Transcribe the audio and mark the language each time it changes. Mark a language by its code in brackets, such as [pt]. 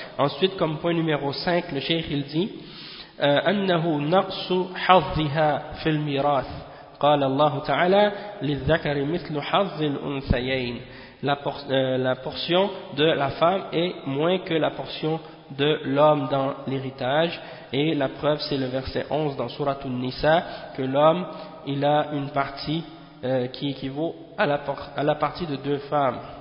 [fr] Ensuite, comme point numéro 5, le cheikh il dit [ar] annahu naqsu hadhiha fil miras. قال الله تعالى للذكر مثل حظ الانثيين. [fr] La portion de la femme est moins que la portion de l'homme dans l'héritage, et la preuve c'est le verset 11 dans sourate An-Nisa que l'homme il a une partie qui équivaut à la partie de deux femmes.